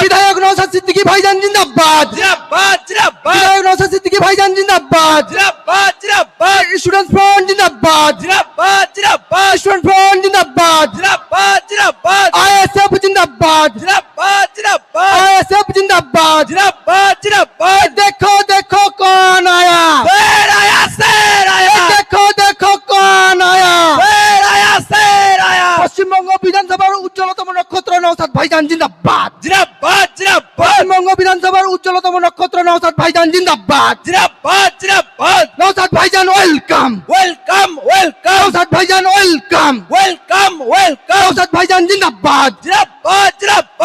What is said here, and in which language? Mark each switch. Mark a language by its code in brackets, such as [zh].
[bn] বিধায়ক নওশাদ সিদ্দিকী ভাইজান জিন্দাবাদ, জিন্দাবাদ, জিন্দাবাদ। বিধায়ক নওশাদ সিদ্দিকী ভাইজান জিন্দাবাদ, জিন্দাবাদ, জিন্দাবাদ। স্টুডেন্টস ফ্রন্ট জিন্দাবাদ, জিন্দাবাদ, জিন্দাবাদ। স্টুডেন্ট ফ্রন্ট জিন্দাবাদ, জিন্দাবাদ, জিন্দাবাদ। আইএসএফ জিন্দাবাদ, জিন্দাবাদ, জিন্দাবাদ। আইএসএফ জিন্দাবাদ, জিন্দাবাদ, জিন্দাবাদ। [hi] দেখো দেখো कौन आया, शेर आया, शेर आया। देखो देखो कौन आया, शेर आया, शेर आया। [bn] পশ্চিমবঙ্গ বিধানসভার উজ্জ্বলতম নক্ষত্র নওশাদ ভাইজান জিন্দাবাদ, জিন্দাবাদ, জিন্দাবাদ। পশ্চিমবঙ্গ বিধানসভার উজ্জ্বলতম নক্ষত্র নওশাদ ভাইজান জিন্দাবাদ, জিন্দাবাদ, জিন্দাবাদ। নওশাদ ভাইজান ওয়েলকাম, ওয়েলকাম, ওয়েলকাম। নওশাদ ভাইজান ওয়েলকাম, ওয়েলকাম, ওয়েলকাম। নওশাদ ভাইজান জিন্দাবাদ, জিন্দাবাদ, জিন্দাবাদ।